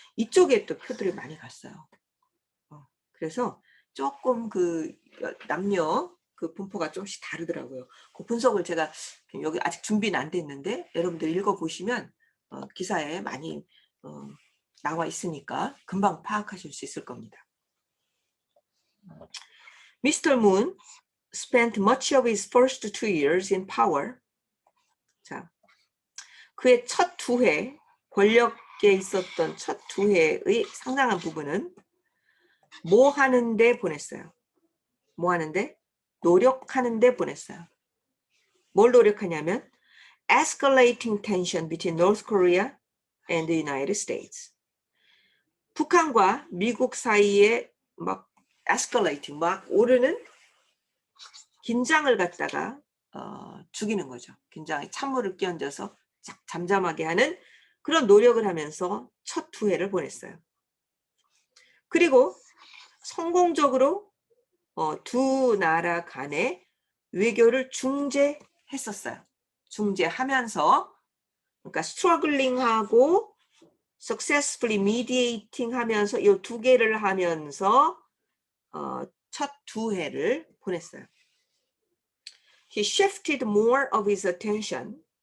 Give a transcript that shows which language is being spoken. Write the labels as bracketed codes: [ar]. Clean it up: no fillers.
[ko] 이쪽에 또 표들이 많이 갔어요. 그래서 조금 그 남녀 그 분포가 좀씩 다르더라고요. 그 분석을 제가 여기 아직 준비는 안 됐는데 여러분들 읽어보시면 기사에 많이 나와 있으니까 금방 파악하실 수 있을 겁니다. [en] Mr. Moon spent much of his first 2 years in power. [ko] 자, 그의 첫 2해, 권력에 있었던 첫 2해의 상당한 부분은 뭐 하는데 보냈어요? 뭐 하는데? 노력하는데 보냈어요. 뭘 노력하냐면 [en] escalating tension between North Korea and the United States. [ko] 북한과 미국 사이에 막 escalating, 막 오르는 긴장을 갖다가 죽이는 거죠. 긴장에 찬물을 끼얹어서 잠잠하게 하는 그런 노력을 하면서 첫 2해를 보냈어요. 그리고 성공적으로 두 나라 간의 외교를 중재했었어요. 중재하면서 그러니까 struggling-하고 [en] successfully mediating [ko] 하면서 이 2개를 하면서 첫 2해를 보냈어요. [en] He shifted more of his attention.